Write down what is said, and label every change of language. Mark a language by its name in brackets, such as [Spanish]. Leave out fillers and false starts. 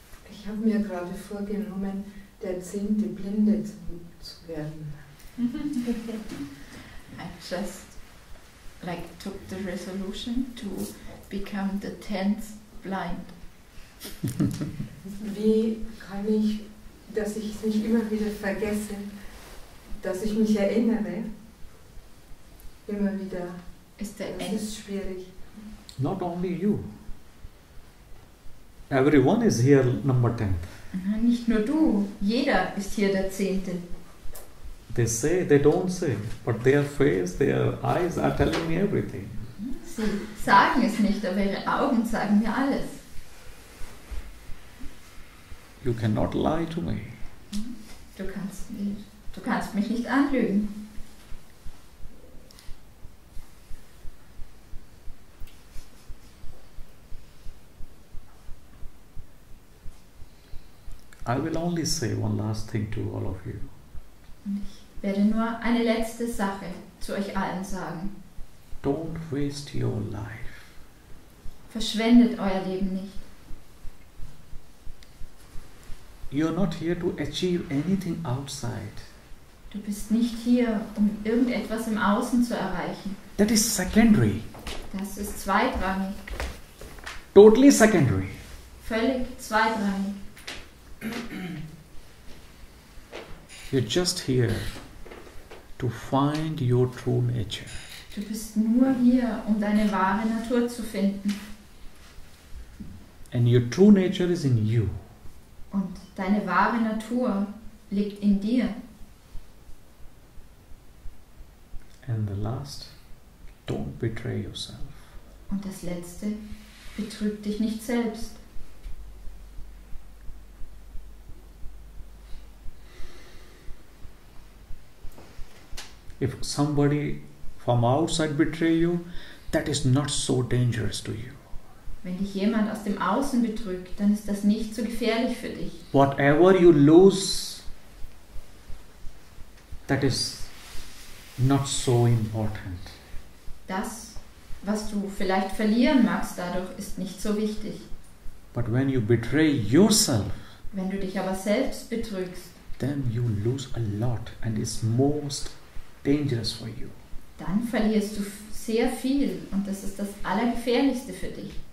[German] Ich habe mir gerade vorgenommen, der 10. Blinde zu werden. [English] I just took the resolution to become the 10th blind. [German] Wie kann ich, dass ich es nicht immer wieder vergesse, dass ich mich erinnere? Immer wieder. Das ist schwierig. [English] Not only you. Everyone is here number 10. [German] Nicht nur du, jeder ist hier der 10. [English] They say, they don't say, but their face, their eyes are telling me everything. [German] Sie sagen es nicht, aber ihre Augen sagen mir alles. [English] You cannot lie to me. [German] Du kannst mich nicht anlügen. [English] I will only say one last thing to all of you. [German] Und ich werde nur eine letzte Sache zu euch allen sagen. [English] Don't waste your life. [German] Verschwendet euer Leben nicht. [English] You're not here to achieve anything outside. [German] Du bist nicht hier, um irgendetwas im Außen zu erreichen. [English] That is secondary. [German] Das ist zweitrangig. [English] Totally secondary. [German] Völlig zweitrangig. [English] You're just here to find your true nature. [German] Du bist nur hier, um deine wahre Natur zu finden. [English] And your true nature is in you. [German] Und deine wahre Natur liegt in dir. [English] And the last, don't betray yourself. [German] Und das Letzte, betrüg dich nicht selbst. [English] If somebody from outside betray you, that is not so dangerous to you. [German] Wenn dich jemand aus dem Außen betrügt, dann ist das nicht so gefährlich für dich. [English] Whatever you lose, that is not so important. [German] Das, was du vielleicht verlieren magst dadurch, ist nicht so wichtig. [English] But when you betray yourself, [German] Wenn du dich aber selbst betrügst, [English] then you lose a lot and it's most dangerous for you. [German] dann verlierst du sehr viel und das ist das Allergefährlichste für dich.